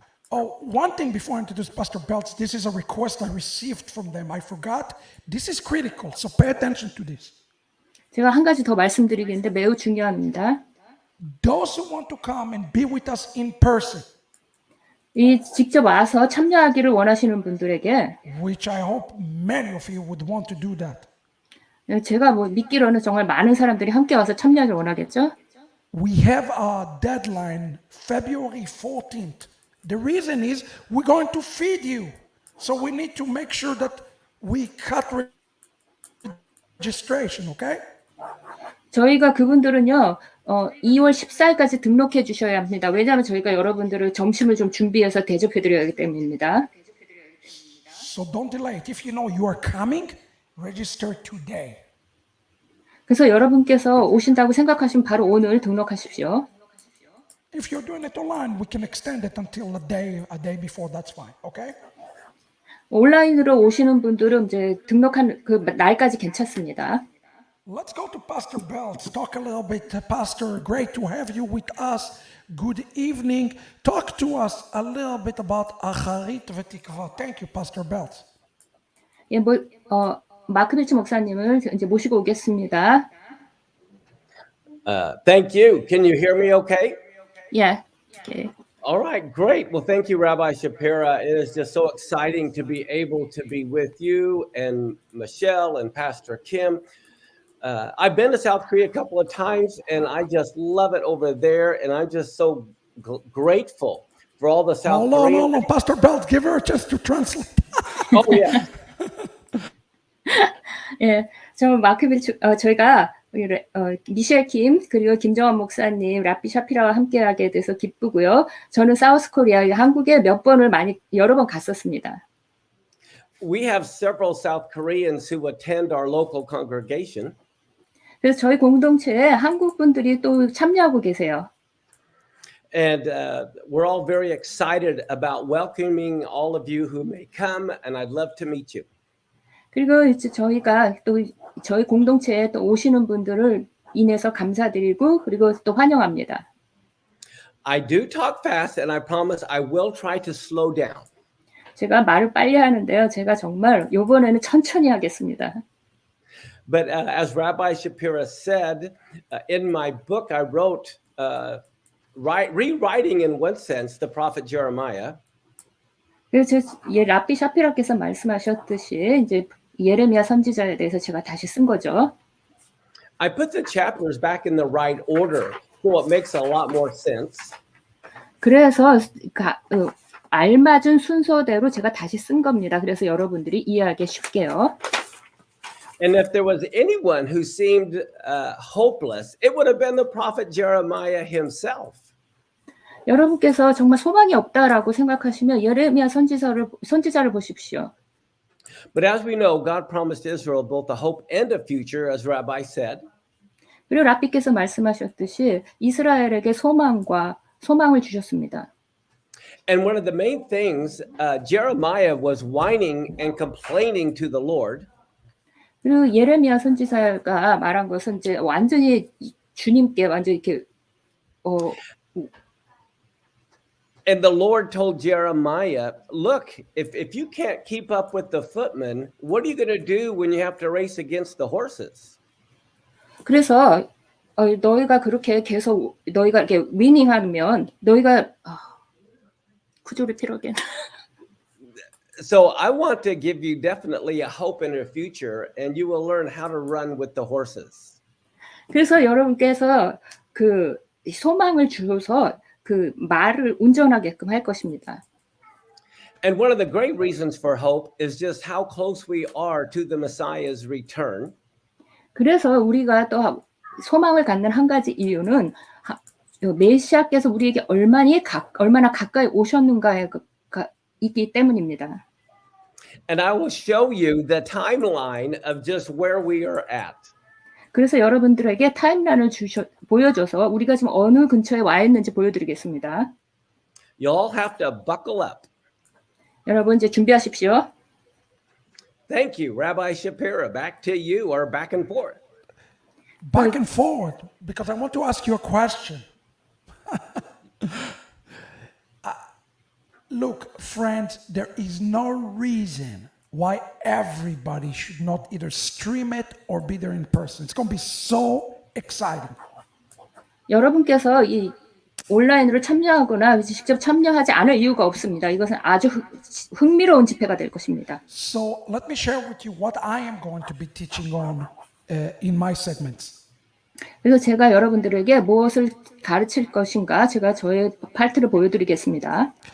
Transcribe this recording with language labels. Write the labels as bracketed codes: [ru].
[en] Oh, one thing before I introduce Pastor Belts, this is a request I received from them. I forgot. This is critical. So pay attention to this. [ko] 제가 한 가지 더 말씀드리겠는데 매우 중요합니다. [en] those who want to come and be with us in person, [ko] 이 직접 와서 참여하기를 원하시는 분들에게 [en] which I hope many of you would want to do that. [ko] 제가 뭐 믿기로는 정말 많은 사람들이 함께 와서 참여하길 원하겠죠. [en] We have a deadline February 14th. The reason is we're going to feed you. So we need to make sure that we cut registration, okay? [ko] 저희가 그분들은요, 2월 14일까지 등록해 주셔야 합니다. 왜냐하면 저희가 여러분들을 점심을 좀 준비해서 대접해 드려야 하기 때문입니다. [en] So don't delay it. If you know you are coming, register today. [ko] 그래서 여러분께서 오신다고 생각하시면 바로 오늘 등록하십시오. [en] If you're doing it online, we can extend it until a day before. That's fine, okay? [ko] 온라인으로 오시는 분들은 이제 등록한 그 날까지 괜찮습니다. [en] Let's go to Pastor Belts. Talk a little bit, Pastor. Great to have you with us. Good evening. Talk to us a little bit about Acharit v'Tikva. Thank you, Pastor Belts. [ko] 예, 마크 빌츠 목사님을 이제 모시고 오겠습니다. [en] Thank you. Can you hear me okay? 예. Okay. All right, great. Well, thank you, Rabbi Shapira. It is just so exciting to be able to be with you and Michelle and Pastor Kim. I've been to South Korea a couple of times, and I just love it over there, and I'm just so grateful for all the South Koreans. Hold on, Pastor Belt, give her a chance to translate. Oh, yeah. [ko] 예, 저 마크 빌츠 저희가 미셸 킴 그리고 김정환 목사님, 라피 샤피라와 함께하게 돼서 기쁘고요. 저는 사우스 코리아 한국에 여러 번 갔었습니다. [en] We have several South Koreans who attend our local congregation. [ko] 그래서 저희 공동체에 한국 분들이 또 참여하고 계세요. [en] And we're all very excited about welcoming all of you who may come, and I'd love to meet you. [ko] 그리고 이제 저희가 또 저희 공동체에 또 오시는 분들을 인해서 감사드리고 그리고 또 환영합니다. [en] I do talk fast, and I promise I will try to slow down. [ko] 제가 말을 빨리 하는데요. 제가 정말 이번에는 천천히 하겠습니다. [en] But as Rabbi Shapira said, in my book I wrote, rewriting in one sense the prophet Jeremiah. [ko] 그래서 라피 샤피라께서 말씀하셨듯이 이제 예레미야 선지자에 대해서 제가 다시 쓴 거죠. [en] I put the chapters back in the right order, so it makes a lot more sense. [ko] 그래서 알맞은 순서대로 제가 다시 쓴 겁니다. 그래서 여러분들이 이해하기 쉽게요. [en] And if there was anyone who seemed hopeless, it would have been the prophet Jeremiah himself. [ko] 여러분께서 정말 소망이 없다라고 생각하시면 예레미야 선지자를 보십시오. [en] But as we know, God promised Israel both a hope and a future, as Rabbi said. [ko] 그리고 라피께서 말씀하셨듯이 이스라엘에게 소망을 주셨습니다. [en] And one of the main things, Jeremiah was whining and complaining to the Lord. [ko] 그리고 예레미야 선지자가 말한 것은 이제 완전히 주님께 완전히 이렇게 [en] And the Lord told Jeremiah, look, if you can't keep up with the footmen, what are you going to do when you have to race against the horses? [ko] 그래서 너희가 그렇게 계속 너희가 이렇게 위닝하면 너희가 [en] Could you repeat again? So I want to give you definitely a hope in your future, and you will learn how to run with the horses. [ko] 그래서 여러분께서 그 소망을 주셔서 그 말을 운전하게끔 할 것입니다. [en] And one of the great reasons for hope is just how close we are to the Messiah's return. [ko] 그래서 우리가 또 소망을 갖는 한 가지 이유는 메시아께서 우리에게 얼마나 가까이 오셨는가에 있기 때문입니다. [en] And I will show you the timeline of just where we are at. [ko] 그래서 여러분들에게 타임라인을 보여줘서 우리가 지금 어느 근처에 와 있는지 보여드리겠습니다. [en] You all have to buckle up. [ko] 여러분 이제 준비하십시오. [en] Thank you, Rabbi Shapira. Back to you, or back and forth. Back and forward, because I want to ask you a question. Look, friends, there is no reason why everybody should not either stream it or be there in person. It's going to be so exciting. [ko] 여러분께서 이 온라인으로 참여하거나 직접 참여하지 않을 이유가 없습니다. 이것은 아주 흥미로운 집회가 될 것입니다. [en] So let me share with you what I am going to be teaching on in my segments. [ko] 그래서 제가 여러분들에게 무엇을 가르칠 것인가 제가 저의 파트를 보여드리겠습니다.